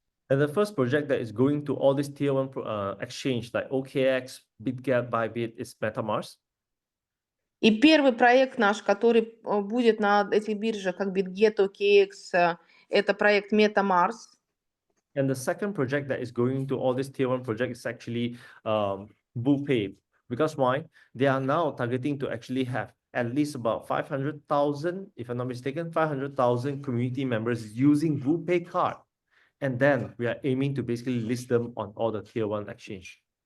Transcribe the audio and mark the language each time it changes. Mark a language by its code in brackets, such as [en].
[en] And the first project that is going to all these tier one exchange like OKX, BitGet, Bybit is MetaMars. [ru] И первый проект наш, который будет на этих биржах, как BitGet, OKX, это проект MetaMars. [en] And the second project that is going to all these tier one projects is actually WooPay. Because why? They are now targeting to actually have at least about 500,000, if I'm not mistaken, 500,000 community members using WooPay card. And then we are aiming to basically list them on all the tier one exchange.